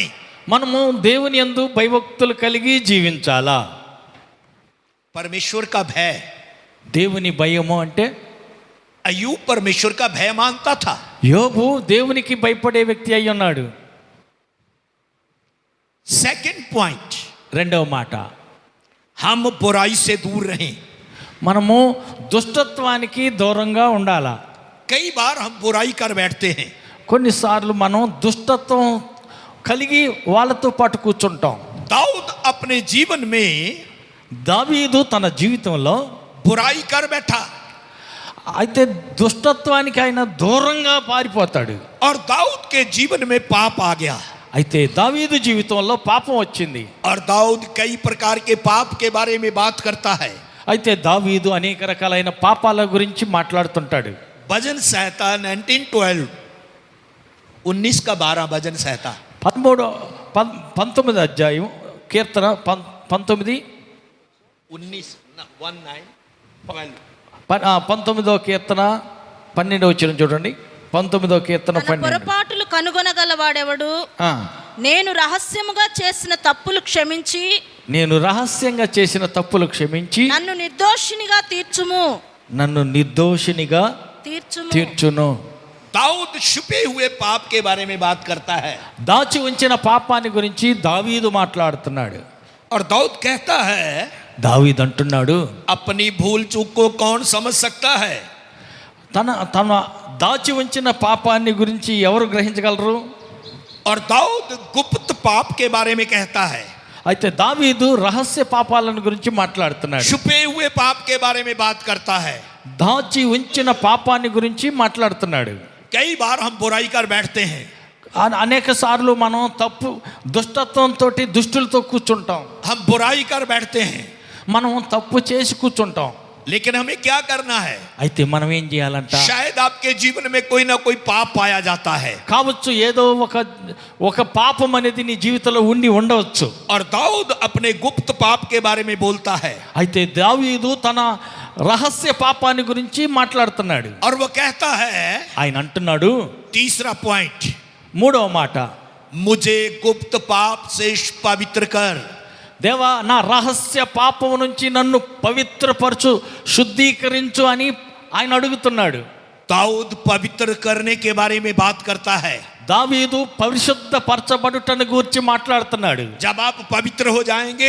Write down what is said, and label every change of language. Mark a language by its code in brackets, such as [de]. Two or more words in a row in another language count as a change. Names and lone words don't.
[te] మనము దేవుని యందు భయభక్తులు కలిగి జీవించాలా. [hi] परमेश्वर का भय। [te] దేవుని భయము అంటే [hi] अयूब परमेश्वर का भय मानता था। [te] యోబు దేవునికి భయపడే వ్యక్తి అయి ఉన్నాడు. [en] second point, [te] రెండవ మాట, [hi] हम बुराई से दूर रहें। [te] మనము దుష్టత్వానికి దూరంగా ఉండాలా. [hi] कई बार हम बुराई कर बैठते हैं। [te] కొన్నిసార్లు మనం దుష్టత్వం కలిగి వాళ్ళతో పాటు కూర్చుంటాం. [hi] दाऊद अपने जीवन में [te] దావీదు తన జీవితంలో [hi] बुराई कर बैठा [te] అయితే దుష్టత్వానికి ఆయన దూరంగా పారిపోతాడు. [hi] और दाऊद के जीवन में पाप आ गया। [te] అయితే దావీదు జీవితంలో పాపం వచ్చింది. [hi] और दाऊद कई प्रकार के पाप के बारे में बात करता है। [te] అయితే దావీదు అనేక రకాలైన పాపాల గురించి మాట్లాడుతుంటాడు. [hi] भजन संहिता 1912 19 का 12 भजन संहिता [te] 19 అధ్యాయం కీర్తన 19 19వ కీర్తన 12వ వచనం చూడండి. 19వ కీర్తన తన 12. పొరపాటులు కనుగొనగలవాడెవడు? ఆ, నేను రహస్యముగా చేసిన తప్పులు క్షమించి నేను రహస్యంగా చేసిన తప్పులు క్షమించి నన్ను నిర్దోషినిగా తీర్చుము. నన్ను నిర్దోషినిగా తీర్చును. [hi] दाऊद छुपे हुए पाप के बारे में बात करता है। [te] దాచి ఉంచిన పాపాన్ని గురించి దావీదు మాట్లాడుతున్నాడు. [hi] और दाऊद कहता है, [te] దావీదు అంటున్నాడు, [hi] अपनी भूल चूक को कौन समझ सकता है? [te] తన తన దాచి ఉంచిన పాపాన్ని గురించి ఎవరు గ్రహించగలరు? [hi] और दाऊद गुप्त पाप के बारे में कहता है। [te] అయితే దావీదు రహస్య పాపాలను గురించి మాట్లాడుతున్నాడు. [hi] छुपे हुए पाप के बारे में बात करता है। [te] దాచి ఉంచిన పాపాన్ని గురించి మాట్లాడుతున్నాడు. [hi] कई बार हम बुराई कर बैठते हैं। [te] అనేక సార్లు మనం తప్పు దుష్టత్వంతో దుష్టులతో కూర్చుంటాం. [hi] हम बुराई कर बैठते हैं, [te] మనం తప్పు చేసి కూర్చుంటాం. [hi] लेकिन हमें क्या करना है? [te] అయితే మనం ఏం చేయాలంట? [hi] शायद आपके जीवन में कोई ना कोई पाप पाया जाता है। [te] కావచ్చు ఏదో ఒక పాపం అనేది నీ జీవితంలో ఉండవచ్చు. [hi] और दाऊद अपने गुप्त पाप के बारे में बोलता है। [te] అయితే దావీదు తన రహస్య పాపాన్ని గురించి మాట్లాడుతున్నాడు. [hi] और वो कहता है, [te] ఆయన అంటున్నాడు, [hi] तीसरा पॉइंट, [te] మూడవ మాట, [hi] मुझे गुप्त पाप से पवित्र कर। [te] దేవా నా రహస్య పాపం నుంచి నన్ను పవిత్రపరచు, శుద్ధీకరించు అని ఆయన అడుగుతున్నాడు. [hi] दाऊद पवित्र करने के बारे में बात करता है। [te] దావీదు పరిశుద్ధపరచబడుటను గురించి మాట్లాడుతున్నాడు. [hi] जब आप पवित्र हो जाएंगे